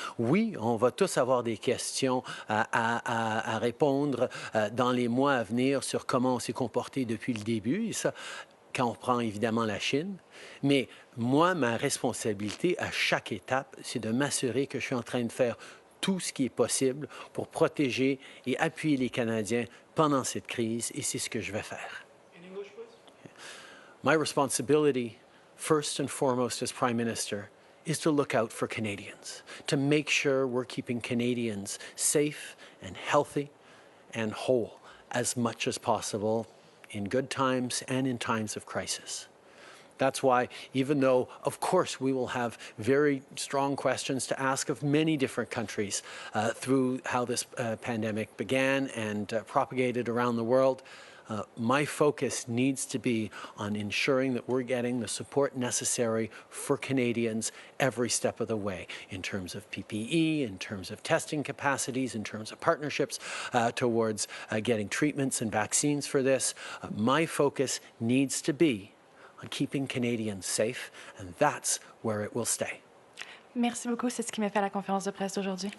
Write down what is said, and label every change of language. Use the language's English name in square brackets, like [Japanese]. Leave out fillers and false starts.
[French] Oui, on va tous avoir des questions à répondre dans les mois à venir sur comment on s'est comporté depuis le début. Et ça, quand on prend évidemment la Chine. Mais moi, ma responsabilité à chaque étape, c'est de m'assurer que je suis en train de faire tout ce qui est possible pour protéger et appuyer les Canadiens pendant cette crise, et c'est ce que je vais faire. [English] My responsibility, first and foremost as Prime Minister, is to look out for Canadians, to make sure we're keeping Canadians safe and healthy and whole as much as possible in good times and in times of crisis. That's why, even though, of course, we will have very strong questions to ask of many different countries through how this pandemic began and propagated around the world, my focus needs to be on ensuring that we're getting the support necessary for Canadians every step of the way, in terms of PPE, in terms of testing capacities, in terms of partnerships towards getting treatments and vaccines for this. My focus needs to be on keeping Canadians safe, and that's where it will stay. [French] Merci beaucoup. C'est ce qui m'a fait la conférence de presse d'aujourd'hui.